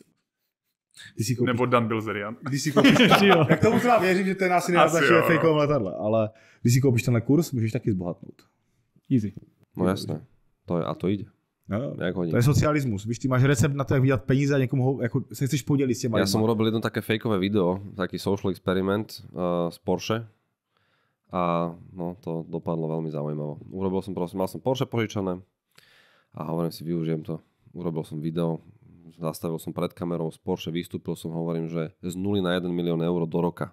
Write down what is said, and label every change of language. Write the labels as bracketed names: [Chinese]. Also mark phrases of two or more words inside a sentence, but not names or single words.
[Czech] Nebo Dan Bilzerian. Když si koupíš, jak tomu třeba věřím, že ten asi nenaznačuje fejkovém letadle, ale když si koupíš tenhle kurz, můžeš taky zbohatnout. Easy. [Slovak] No jasné. To ide. [Czech] No, to je socialismus. Víš, ty máš recept na to, jak vydělat peníze a někomu jako se chceš podělit s těma. [Slovak] Ja som urobil jedno také fejkové video, taký [English] social experiment [Slovak] z Porsche. A no, to dopadlo veľmi zaujímavo. Mal som Porsche požičané a hovorím si, využijem to. Urobil som video, zastavil som pred kamerou z Porsche, vystúpil som, hovorím, že z 0 na 1 milión eur do roka.